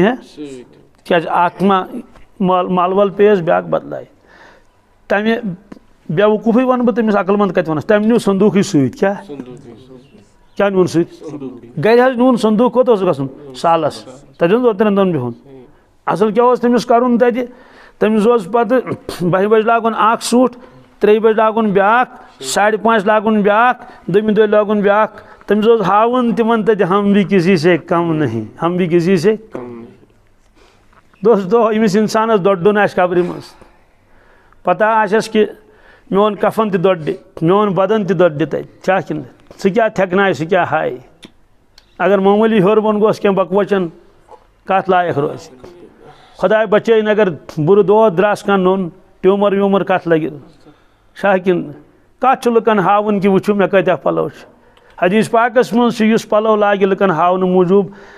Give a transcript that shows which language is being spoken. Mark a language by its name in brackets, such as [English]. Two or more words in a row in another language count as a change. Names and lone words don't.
[Kashmiri] جوڑ نی ہے کیٛازِ اکھ ما مال وال پیس بیاکھ بدلائے تمہ بے وقوفی ون بہ تمس عقل مند کتہ ونس تم نیو صندوقی ست کیا نیون ست گھر حظ نیون صندوق کوت اوس گژھُن سالس تتہِ اوس 2-3 دۄہن بِہُن اصل کیا اوس تٔمِس کرُن تتہِ تٔمِس اوس پتہٕ 12 بجہِ لاگُن اکھ سوٗٹ 3 بجہِ لاگُن بیاکھ 5:30 لاگُن بیاکھ دوٚیمہِ دۄہ لاگُن بیاکھ تٔمِس اوس ہاوُن تِمن تتہِ [Urdu] ہم بھی کسی سے کم نہیں ہم بھی کسی سے [Kashmiri] دۄہ أمِس اِنسانس دوٚڈُن آسہِ قبرِ منٛز پتہ آسٮ۪س کہِ میون کفن تہِ دوٚڈِ میون بدن تہِ دوٚڈِ تتہِ چھا کِنہٕ سُہ کیٛاہ تھٮ۪کنایہِ سُہ کیٛاہ ہایہِ اگر معموٗلی ہیوٚر بۄن گوٚس کینٛہہ بکوچن کتھ لایق روزِ خۄداے بچٲیِن اگر بُرٕ دود درٛاس کانٛہہ نوٚن ٹیوٗمر ویوٗمر کتھ لگہِ چھا کِنہٕ کتھ چھُ لُکن ہاوُن کہِ وٕچھِو مےٚ کۭتیاہ پلو چھِ حدیث پاکس منٛز چھُ یُس پلو لاگہِ لُکن ہاونہٕ موٗجوٗب